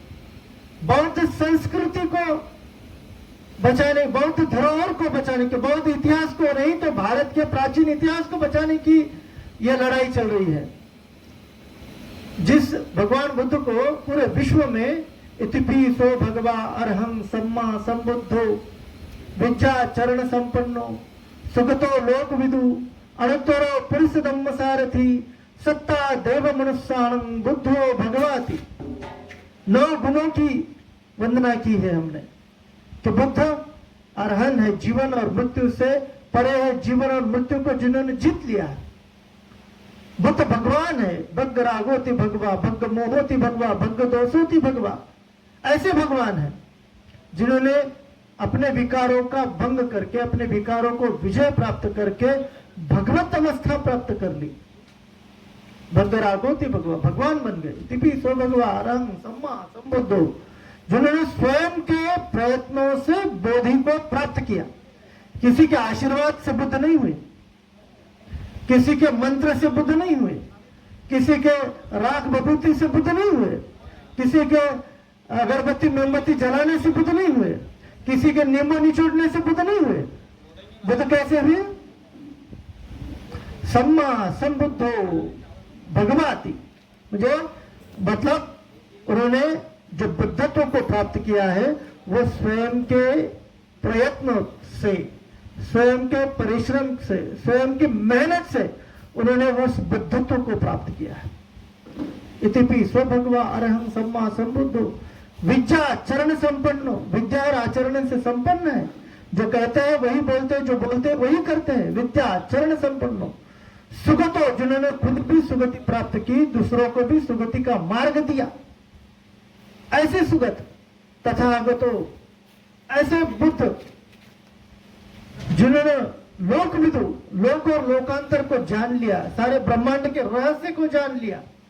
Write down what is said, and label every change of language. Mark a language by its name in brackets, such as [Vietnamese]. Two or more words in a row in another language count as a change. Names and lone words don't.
[Hindi] बौद्ध संस्कृति को बचाने, बौद्ध धरोहर को बचाने के, बौद्ध इतिहास को नहीं तो भारत के प्राचीन इतिहास को बचाने की यह लड़ाई चल रही है। जिस भगवान बुद्ध को पूरे विश्व में [Pali] इतिपिसो भगवा अरहं सम्मा संबुद्धो विद्या चरण संपन्नो सुगतो लोक विदु अनुत्तरो पुरुष धम्म सारथी सत्ता देव मनुष्याणं बुद्धो भगवाति। [Hindi] 9 गुणों की वंदना की है हमने कि बुद्ध अरहन है, जीवन और मृत्यु से परे है, जीवन और मृत्यु को जिन्होंने जीत लिया है। बुद्ध भगवान है, [Pali] भग्ग रागोति भगवा, भग्ग मोहोति भगवा, भग्ग दोषोति भगवा। [Hindi] ऐसे भगवान है जिन्होंने अपने विकारों का भंग करके, अपने विकारों को विजय प्राप्त करके भगवत अवस्था प्राप्त कर ली। [Pali] भग्ग रागोति भगवा, [Hindi] भगवान बन गए। [Pali] तिपि सो भगवा रंग सम्मा संबुद्धो, [Hindi] जिन्होंने स्वयं के प्रयत्नों से बोधि को प्राप्त किया। किसी के आशीर्वाद से बुद्ध नहीं हुए, किसी के मंत्र से बुद्ध नहीं हुए, किसी के राग विभूति से बुद्ध नहीं हुए। किसी के अगरबत्ती मोमबत्ती जलाने से बुद्ध नहीं हुए, किसी के नींबू निचोड़ने से बुद्ध नहीं हुए। बुद्ध कैसे हुए? [Pali] सम्मा संबुद्धो भगवती, [Hindi] जो मतलब उन्होंने जो बुद्धत्व को प्राप्त किया है वो स्वयं के प्रयत्न से, स्वयं के परिश्रम से, स्वयं की मेहनत से उन्होंने उस बुद्धत्व को प्राप्त किया है। [Pali] इतिपि स्वभगवा अरहं सम्मा संबुद्धो विद्या चरण संपन्नो, [Hindi] विद्या और आचरण से संपन्न है। जो कहते हैं वही बोलते हैं, जो बोलते हैं वही करते हैं। [Pali] विद्या चरण संपन्नो सुगतो, [Hindi] जिन्होंने खुद भी सुगति प्राप्त की, दूसरों को भी सुगति का मार्ग दिया, ऐसे सुगत। तथागतो, ऐसे बुद्ध जिन्होंने लोकविदु, लोक और लोकांतर को जान लिया, सारे ब्रह्मांड के रहस्य को जान लिया।